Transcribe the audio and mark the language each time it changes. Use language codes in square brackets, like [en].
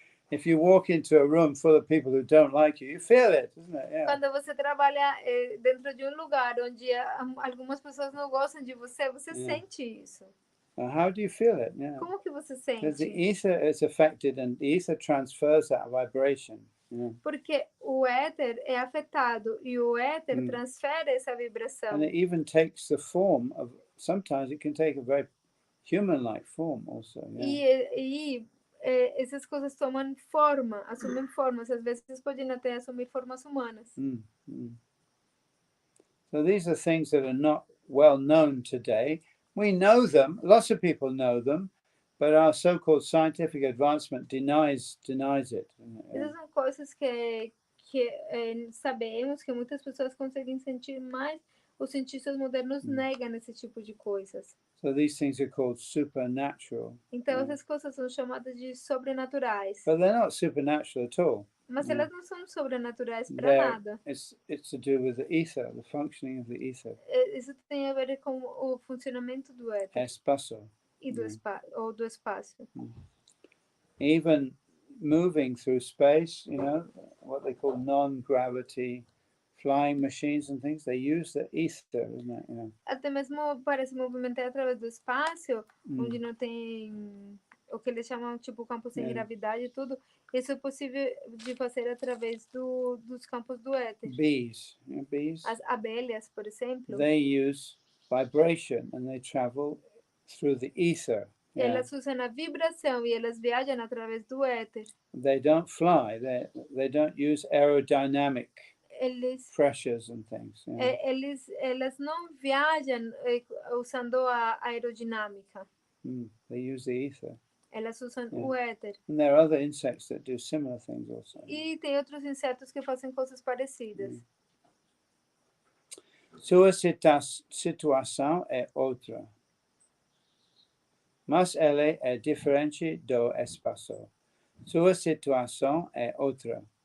[en] If you walk into a room full of people who don't like you, you feel it, isn't it? Yeah. [pt] Quando você trabalha dentro de um lugar onde algumas pessoas não gostam de você, você sente isso. [en] How do you feel it? Yeah. [pt] Como que você [en] Because the [pt] sente? [en] ether is affected and the ether transfers that vibration. Yeah. [pt] Porque o éter é afetado e o éter transfere essa vibração. [en] And it even takes the form of, sometimes it can take a very human-like form also. Yeah. [pt] E essas coisas tomam forma, assumem formas, às vezes podem até assumir formas humanas. [en] So these are things that are not well known today. We know them, lots of people know them, but our so-called scientific advancement denies it. [pt] Essas são coisas que sabemos que muitas pessoas conseguem sentir, mas os cientistas modernos negam esse tipo de coisas. [en] So these things are called supernatural. [pt] Então essas coisas são chamadas de sobrenaturais. [en] But they're not supernatural at all. [pt] Mas elas não são sobrenaturais para nada. [en] It's to do with the ether, the functioning of the ether. [pt] Isso tem a ver com o funcionamento do éter. Espaço. E do espaço. [en] Even moving through space, you know, what they call non-gravity flying machines and things, they use the ether, isn't it? You know. [pt] Até mesmo para se movimentar através do espaço, onde não tem o que eles chamam tipo campo sem gravidade e tudo, isso é possível de fazer através dos campos do éter. [en] Bees, you know, bees. [pt] As abelhas, por exemplo, [en] they use vibration and they travel through the ether. [pt] Elas usam a vibração e elas viajam através do éter. [en] They don't fly. They don't use aerodynamic pressures and things. [pt] Elas não viajam usando a aerodinâmica. [en] They use the ether. [pt] Elas usam o éter. [en] And there are other insects that do similar things also. [pt] E tem outros insetos que fazem coisas parecidas. Sua situação é outra. Mas ela é diferente do espaço. Sua situação é outra.